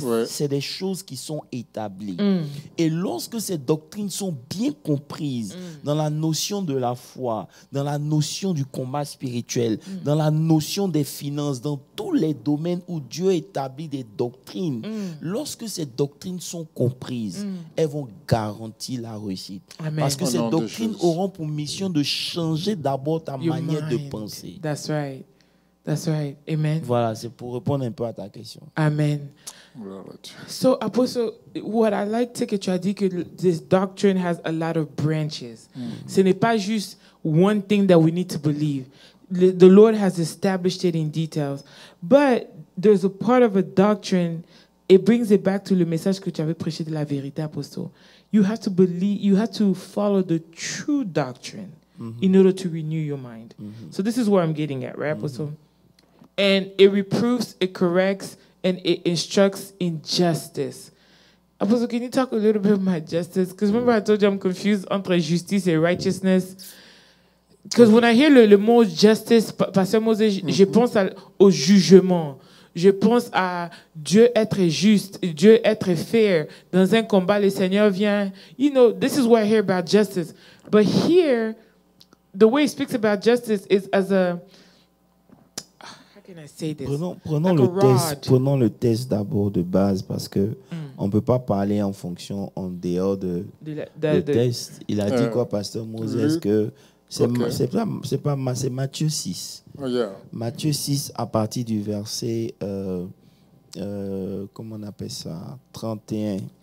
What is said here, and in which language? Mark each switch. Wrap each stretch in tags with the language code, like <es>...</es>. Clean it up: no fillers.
<fr>C'est des choses qui sont établies. Et lorsque ces doctrines sont bien comprises dans la notion de la foi, dans la notion du combat spirituel, dans la notion des finances, dans tous les domaines où Dieu établit des doctrines, lorsque ces doctrines sont comprises, elles vont garantir la réussite. Parce que ces doctrines auront pour mission de changer d'abord ta manière de penser.</fr> <en>That's right. That's right. Amen.</en> <fr>Voilà, c'est pour répondre un peu à ta question.</fr> <en>Amen. So, Apostle, what I like to</en> <fr>dit que</fr> <en>this doctrine has a lot of branches.</en> <fr>Ce n'est pas juste</fr> <en>one thing that we need to believe. The Lord has established it in details. But there's a part of a doctrine, it brings it back to</en> <fr>le message que tu avais prêché de la vérité,</fr> <en>Apostle. You have to believe, you have to follow the true doctrine in order to renew your mind. So this is where I'm getting at, right, Apostle? And it reproves, it corrects, and it instructs in justice. Apostle, can you talk a little bit about justice? Because remember I told you I'm confused</en> <fr>entre justice et</fr> <en>righteousness. Because when I hear</en> <fr>le mot justice, Pasteur Moses, je pense au jugement. Je pense à Dieu être juste, Dieu être fair. Dans un combat, le Seigneur vient.</fr> <en>You know, this is what I hear about justice. But here, the way he speaks about justice is as a... How can I say this?</en> <fr>Prenons le test d'abord de base parce que on ne peut pas parler en fonction, en dehors de test. Il a dit quoi, Pasteur Moses, que c'est Matthieu 6.</fr> <en>Oh, yeah.</en> <fr>Matthieu 6 à partir du verset, comment on appelle ça, 31.</fr>